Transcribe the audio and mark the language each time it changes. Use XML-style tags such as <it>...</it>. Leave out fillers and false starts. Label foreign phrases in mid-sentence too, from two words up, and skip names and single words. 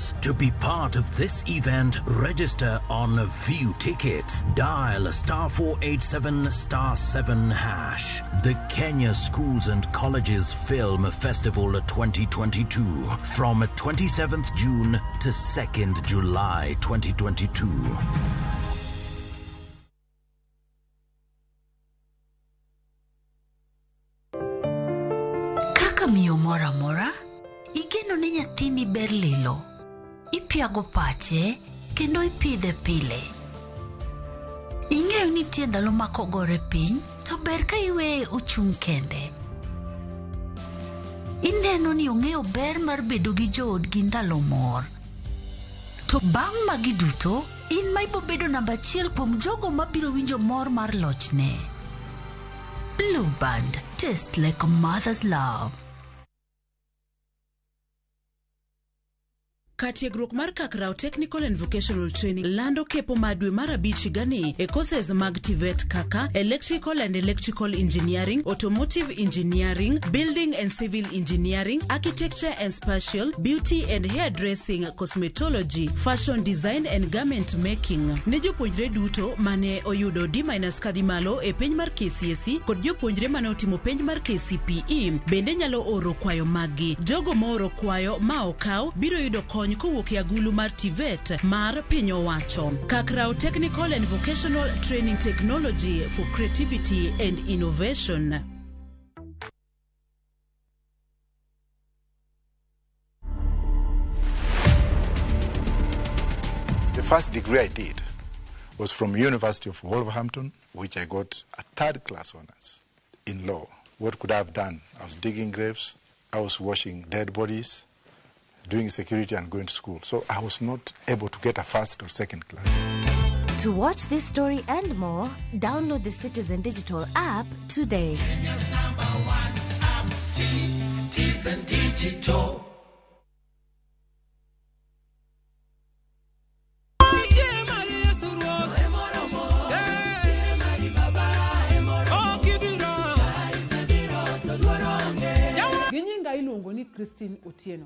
<en>To be part of this event, register on View tickets, dial *487 *7 hash. The Kenya Schools and Colleges Film Festival 2022 from 27th June to 2nd July 2022.</en> <luo>Kaka miyo mora mora, igeno ni nyathini ber lilo. Ipiago pache kendo ipidhe pile. Ing'eyo ni nitie ndalo ma kogore piny to ber ka iweye ochung' kende. Ineno ni ong'eyo ber mar bedo gi joodgi ndalo mor. To bang' magi duto, in ma ibo bedo namba 1 kuom jogo mabiro winjo mor mar lochne.</luo> <en>Blue Band, taste like a mother's love.</en> <luo>Katiegruok mar Kakrao Technical and Vocational Training lando kepo madwe mar 5 gani e courses mag TVET kaka</luo> <en>Electrical and Electrical Engineering, Automotive Engineering, Building and Civil Engineering, Architecture and Spatial, Beauty and Hairdressing, Cosmetology, Fashion Design and Garment Making.</en> <luo>Ne jopuonjre duto mane oyudo D- kadhi malo e penj mar KCSE kod jopuonjre mane otimo penj mar KCPE bende nyalo oro kwayo magi. Jogo mooro kwayo ma okaw biro yudo kony kowuok e agulu mar TVET mar piny owacho.</luo> <en>Kakrao Technical and Vocational Training Technology for Creativity and Innovation. The first degree I did was from University of Wolverhampton, which I got a 3rd class honors in law. What could I have done? I was digging graves, I was washing dead bodies, doing security and going to school. So I was not able to get a 1st or 2nd class. To watch this story and more, download the Citizen Digital app today. Kenya's #1 app, Citizen Digital.</en> <luo>Ginyinga iluongo ni Christine Otieno.</luo>